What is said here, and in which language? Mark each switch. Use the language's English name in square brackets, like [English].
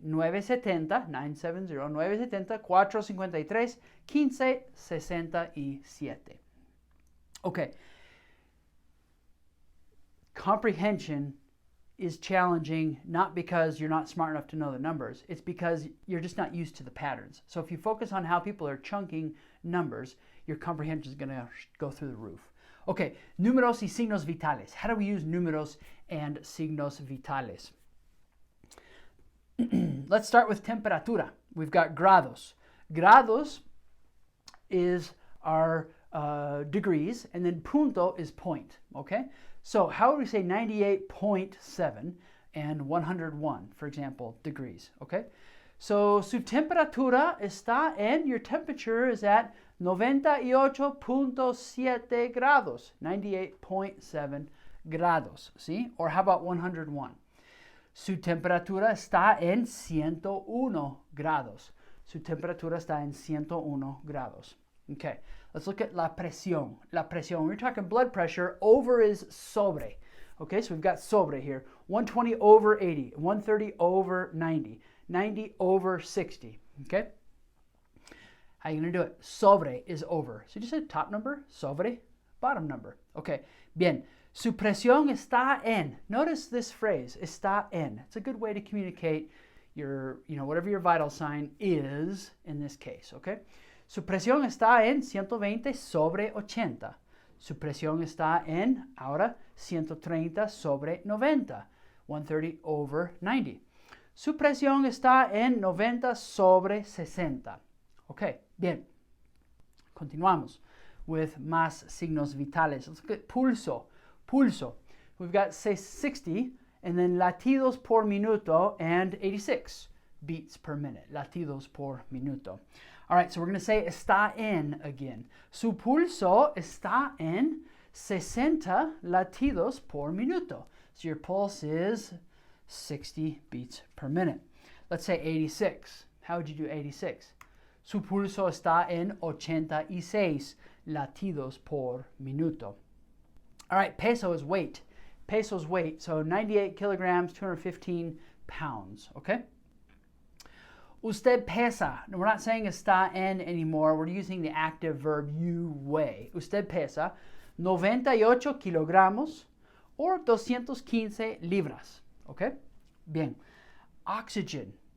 [English] 970, 970, 970, 453, 15, 67. Okay. Comprehension is challenging not because you're not smart enough to know the numbers. It's because you're just not used to the patterns. So if you focus on how people are chunking numbers, your comprehension is going to go through the roof. [Spanish] Okay, números y signos vitales. [English] How do we use números and signos vitales? Let's start with temperatura. We've got grados. Grados is our degrees, and then punto is point, okay? So how would we say 98.7 and 101, for example, degrees, okay? So [Spanish] su temperatura está en, [English] your temperature is at 98.7 grados, 98.7 grados, see? Or how about 101? [Spanish] Su temperatura está en 101 grados. Su temperatura está en 101 grados. Okay, [English] let's look at [Spanish] la presión. [English] La presión, when we're talking blood pressure, over is sobre. Okay, so we've got sobre here. 120 over 80, 130 over 90, 90 over 60. Okay, how are you going to do it? Sobre is over. So you just said top number, sobre, bottom number. Okay, bien. [Spanish] Su presión está en. Notice this phrase, está en. [English] It's a good way to communicate your, whatever your vital sign is in this case, okay? [Spanish] Su presión está en 120 sobre 80. Su presión está en, ahora, 130 sobre 90. 130 over 90. Su presión está en 90 sobre 60. Ok, bien. Continuamos with más signos vitales. [English] Let's look at pulso. Pulso. We've got 60 and then [Spanish] latidos por minuto [English] and 86 beats per minute. [Spanish] Latidos por minuto. [English] All right, so we're going to say está en again. [Spanish] Su pulso está en 60 latidos por minuto. [English] So your pulse is 60 beats per minute. Let's say 86. How would you do 86? [Spanish] Su pulso está en 86 latidos por minuto. [English] All right, peso is weight. Peso is weight, so 98 kilograms, 215 pounds, okay? [Spanish] Usted pesa. [English] We're not saying está en anymore. We're using the active verb you weigh. [Spanish] Usted pesa 98 kilogramos or 215 libras. Okay? Bien. Oxygen.